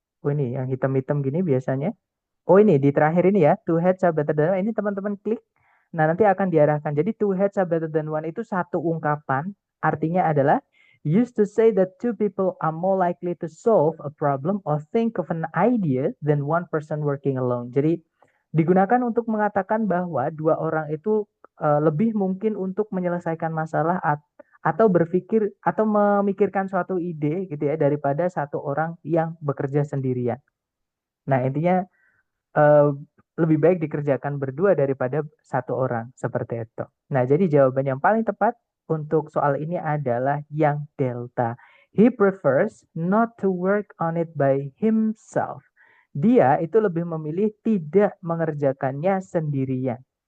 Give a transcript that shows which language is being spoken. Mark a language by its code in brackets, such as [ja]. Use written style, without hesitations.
[id] Oh, ini yang hitam-hitam gini biasanya. Oh, ini di terakhir ini ya, [en] two heads are better than one. [id] Ini teman-teman klik. Nah, nanti akan diarahkan. Jadi two heads are better than one itu satu ungkapan. Artinya adalah [en] used to say that two people are more likely to solve a problem or think of an idea than one person working alone. [id] Jadi digunakan untuk mengatakan bahwa dua orang itu lebih mungkin untuk menyelesaikan masalah atau berpikir atau memikirkan suatu ide gitu ya daripada satu orang yang bekerja sendirian. Nah, intinya lebih baik dikerjakan berdua daripada satu orang seperti itu. Nah, jadi jawaban yang paling tepat untuk soal ini adalah yang delta. [en] He prefers not to work on it by himself. [id] Dia itu lebih memilih tidak mengerjakannya sendirian.